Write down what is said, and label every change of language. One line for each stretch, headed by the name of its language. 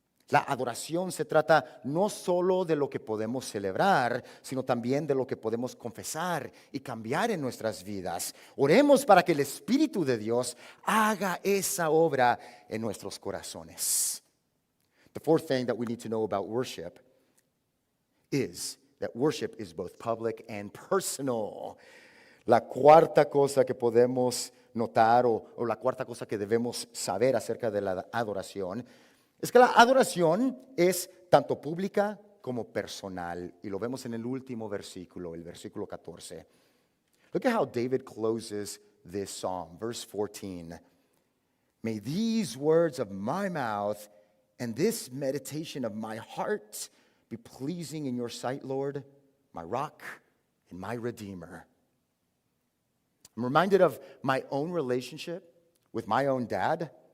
Spanish: La adoración se trata no solo de lo que podemos celebrar, sino también de lo que podemos confesar y cambiar en nuestras vidas. Oremos para que el Espíritu de Dios haga esa obra en nuestros corazones.
English: The fourth thing that we need to know about worship is that worship is both public and personal.
Spanish: La cuarta cosa que podemos notar o la cuarta cosa que debemos saber acerca de la adoración es que la adoración es tanto pública como personal. Y lo vemos en el último versículo, el versículo 14.
English: Look at how David closes this psalm, verse 14. May these words of my mouth and this meditation of my heart be pleasing in your sight, Lord, my rock and my redeemer. I'm reminded of my own relationship with my own dad.